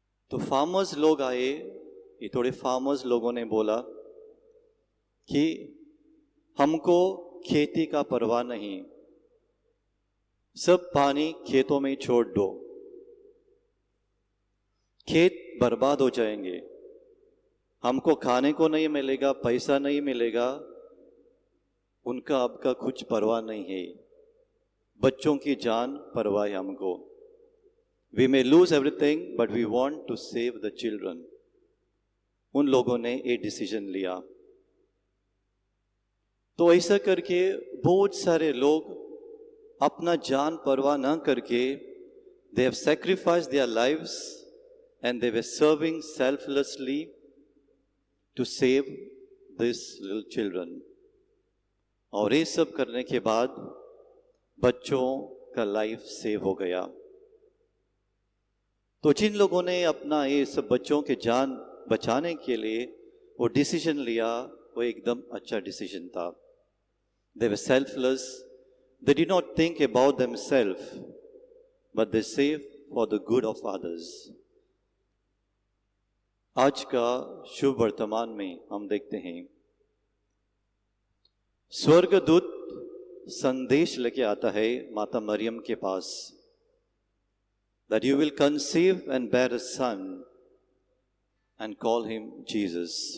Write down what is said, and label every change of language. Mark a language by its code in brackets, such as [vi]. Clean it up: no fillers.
[hi] तो फार्मर्स लोग आए, ये थोड़े फार्मर्स लोगों ने बोला कि हमको खेती का परवाह नहीं, सब पानी खेतों में छोड़ दो, खेत बर्बाद हो जाएंगे, हमको खाने को नहीं मिलेगा, पैसा नहीं मिलेगा, उनका आपका कुछ परवाह नहीं है, बच्चों की जान परवाह है हमको। [en] We may lose everything, but we want to save the children. [hi] उन लोगों ने एक डिसीजन लिया। तो ऐसा करके बहुत सारे लोग अपना जान परवाह न करके [en] they have sacrificed their lives and they were serving selflessly to save these little children. [hi] और ये सब करने के बाद बच्चों का लाइफ सेव हो गया। तो जिन लोगों ने अपना ये सब बच्चों के जान बचाने के लिए वो डिसीजन लिया, वो एकदम अच्छा डिसीजन था। [en] They were selfless. They did not think about themselves, but they saved for the good of others. [hi] आज का शुभ वर्तमान में हम देखते हैं स्वर्गदूत संदेश लेके आता है माता मरियम के पास, [en] that you will conceive and bear a son and call him Jesus.